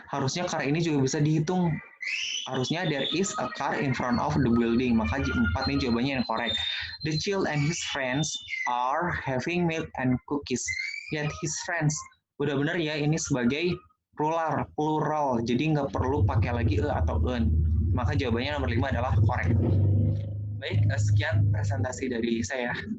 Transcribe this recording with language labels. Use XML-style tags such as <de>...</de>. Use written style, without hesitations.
<id>Harusnya car ini juga bisa dihitung.</id> <en>Harusnya there is a car in front of the building.</en> <id>Maka 4 ini jawabannya yang correct.</id> <en>The child and his friends are having milk and cookies. Yet his friends.</en> <id>Udah benar ya, ini sebagai plural. Jadi nggak perlu pakai lagi atau en. Maka jawabannya nomor 5 adalah correct. Baik, sekian presentasi dari saya.</id>